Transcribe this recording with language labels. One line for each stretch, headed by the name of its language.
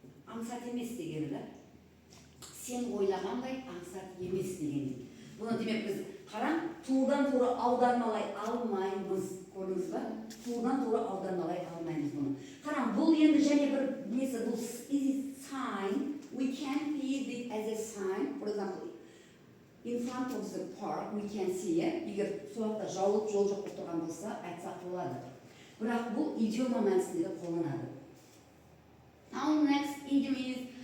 Kara-Kalpak: Аңсат емес дегені да. Сен ойлағандай аңсат емес дегені. Бұны демек біз қараң, туыдан тура аудармалай алмаймыз. Көрдіңіз ба? Туыдан тура аудармалай алмаймыз бұны. Қараң, бұл енді және бір несі, бұл is it sign.
English: We can read it as a sign. For example, in front of the park, we can see it.
Kara-Kalpak: Егер суақта жауылып жол жоқ болып тұрған болса, айтсақ болады. Бірақ бұл идиома мәнісінде қолданады.
English: Now next idiom is